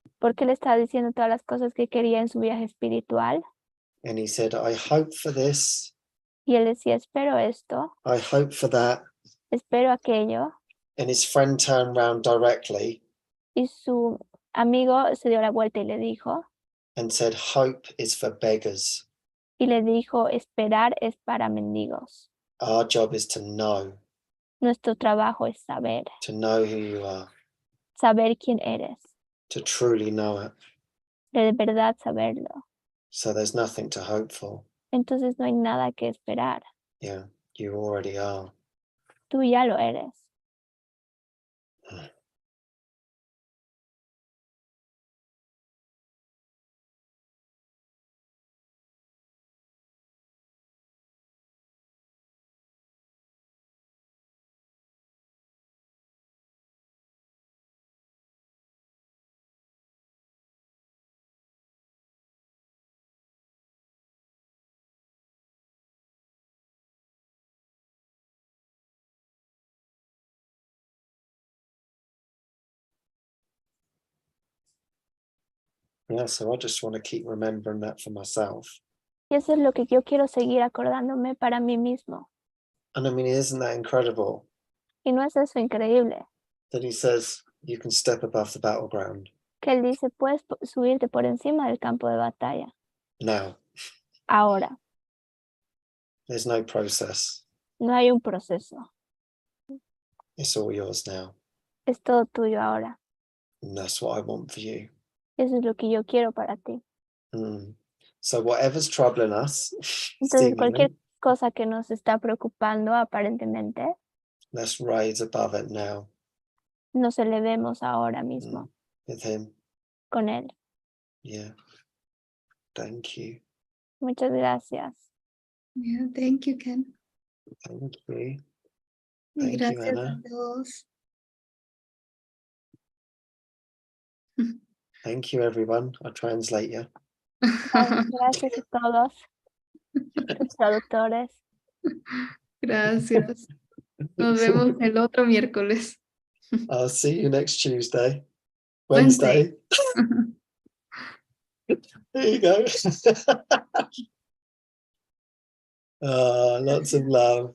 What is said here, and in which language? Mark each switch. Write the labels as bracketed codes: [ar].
[es] porque le estaba diciendo todas las cosas que quería en su viaje espiritual. [en] And he said, I hope for this, [es] Y él decía, espero esto, [en] I hope for that. [es] espero aquello. [en] And his friend turned around directly [es] Y su amigo se dio la vuelta y le dijo, [en] and said, hope is for beggars. [es] esperar es para mendigos. [en] Our job is to know [es] Nuestro trabajo es [en] who you are, [es] saber quién eres, [en] to truly know it. [es] de verdad saberlo. [en] So there's nothing to hope for. [es] Entonces no hay nada que esperar. [en] Yeah, you already are. [es] Tú ya lo eres. [en] Yeah, so I just want to keep remembering that for myself. [es] Y eso es lo que yo quiero seguir acordándome para mí mismo. [en] And I mean, isn't that incredible [es] Y no es eso increíble. [en] that he says you can step above the battleground [es] Que él dice, puedes subirte por encima del campo de batalla. [en] now? [es] Ahora, [en] There's no process. [es] no hay un proceso. [en] It's all yours now. [es] Es todo tuyo ahora. [en] And that's what I want for you. [es] Eso es lo que yo quiero para ti. [en] So whatever's troubling us, [es] Entonces, [en] seemingly, [es] cualquier cosa que nos está preocupando aparentemente, [en] let's rise above it now [es] nos elevemos ahora mismo [en] with him. [es] con él. [en] Yeah. Thank you. [es] Muchas gracias. [en] Yeah, thank you, Ken. Thank you. [es] Y [en] Thank you, [es] gracias [en] Anna. [es] a todos. [en] Thank you, everyone. I'll translate you. [es] Gracias a todos los traductores. Gracias. Nos vemos el otro miércoles. [en] I'll see you next Tuesday. Wednesday. There you go. Lots of love.